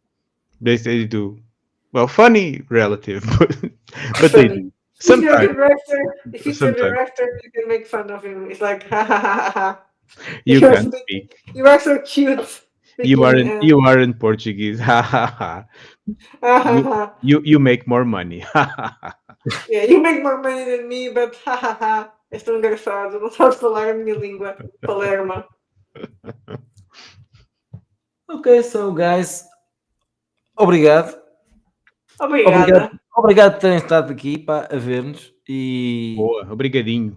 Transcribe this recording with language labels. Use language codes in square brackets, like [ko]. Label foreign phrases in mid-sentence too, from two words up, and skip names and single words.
[en] they do. Well, funny relative, but they Funny. do. If you're a Sometimes, director, if he's a sometimes director, you can make fun of him. It's like ha ha ha ha ha. you You're can't speaking- speak. You are so cute. You speaking, aren't. You aren't Portuguese. Ha ha ha. ha ha ha. You make more money. Ha ha ha. Yeah, you make more money than me, but ha ha ha. [pt] És tão engraçado. Não sabes falar a minha língua. Palerma. [en] Okay, so guys, obrigado. [pt] Obrigada. Obrigado por terem estado aqui a ver-nos e Boa, obrigadinho,